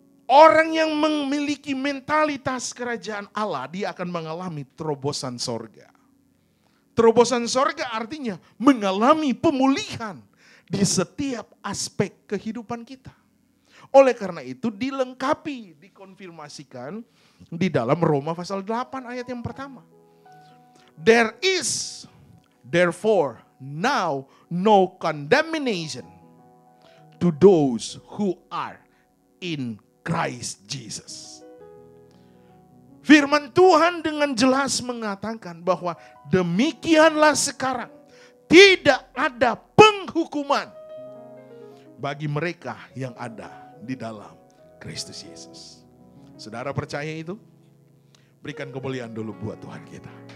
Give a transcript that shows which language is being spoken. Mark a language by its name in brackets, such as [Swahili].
[Indonesian] Orang yang memiliki mentalitas kerajaan Allah, dia akan mengalami terobosan sorga. Terobosan sorga artinya mengalami pemulihan di setiap aspek kehidupan kita. Oleh karena itu dilengkapi, dikonfirmasikan di dalam Roma pasal 8 ayat yang pertama. [English] There is therefore now no condemnation to those who are in Christ Jesus. [Indonesian] Firman Tuhan dengan jelas mengatakan bahwa demikianlah sekarang tidak ada penghukuman bagi mereka yang ada di dalam Kristus Yesus. Saudara percaya itu? Berikan kemuliaan dulu buat Tuhan kita.